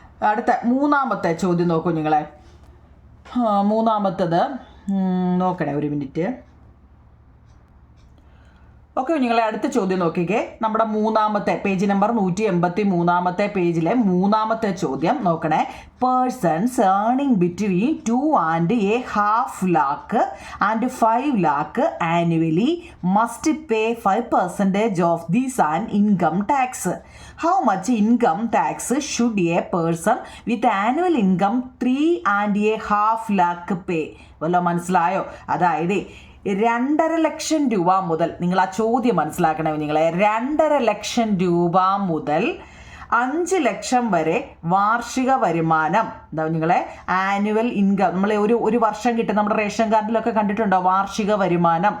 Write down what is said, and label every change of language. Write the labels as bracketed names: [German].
[Malayalam] അടുത്ത മൂന്നാമത്തെ ചോദ്യം നോക്കൂ നിങ്ങളെ. മൂന്നാമത്തത് നോക്കണേ, ഒരു മിനിറ്റ്. ഓക്കെ നിങ്ങളെ, അടുത്ത ചോദ്യം നോക്കിക്കേ. നമ്മുടെ മൂന്നാമത്തെ പേജ് നമ്പർ 183 പേജിലെ മൂന്നാമത്തെ ചോദ്യം നോക്കണേ. [English] Persons earning between 2.5 lakh and 5 lakh annually must pay 5% of this an income tax. How much income tax should a person with annual income 3.5 lakh pay? [Malayalam] വല്ലോ മനസ്സിലായോ? അതായത് 2.5 ലക്ഷം രൂപ മുതൽ, നിങ്ങൾ ആ ചോദ്യം മനസ്സിലാക്കണേ നിങ്ങളെ. 2.5 ലക്ഷം രൂപ മുതൽ 5 ലക്ഷം വരെ വാർഷിക വരുമാനം. എന്താ നിങ്ങളെ? Annual income. നമ്മൾ ഒരു വർഷം കിട്ടും. നമ്മുടെ റേഷൻ കാർഡിലൊക്കെ കണ്ടിട്ടുണ്ടോ? വാർഷിക വരുമാനം.